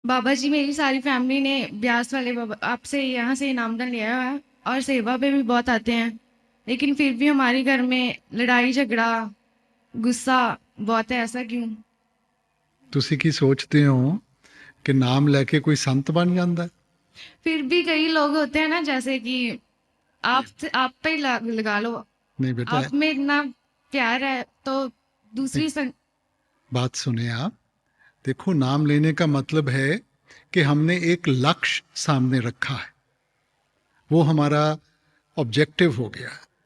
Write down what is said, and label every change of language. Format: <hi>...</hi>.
<hi>बाबा जी, मेरी सारी फैमिली ने ब्यास वाले बाबा आपसे यहाँ से नामदान लिया हुआ है और सेवा पे भी बहुत आते हैं। लेकिन फिर भी हमारे घर में लड़ाई झगड़ा गुस्सा बहुत है। ऐसा क्यों?</hi> <pa>ਤੁਸੀਂ ਕੀ ਸੋਚਦੇ ਹੋ ਕਿ ਨਾਮ ਲੈ ਕੇ ਕੋਈ ਸੰਤ ਬਣ ਜਾਂਦਾ ਹੈ?</pa> <hi>फिर भी कई लोग होते हैं ना, जैसे कि आप पे ही लगा लो। नहीं बेटा, आप में इतना प्यार है तो एक दूसरी बात सुने आप। देखो, नाम लेने का मतलब है कि हमने एक लक्ष्य सामने रखा है, वो हमारा ऑब्जेक्टिव हो गया है।</hi>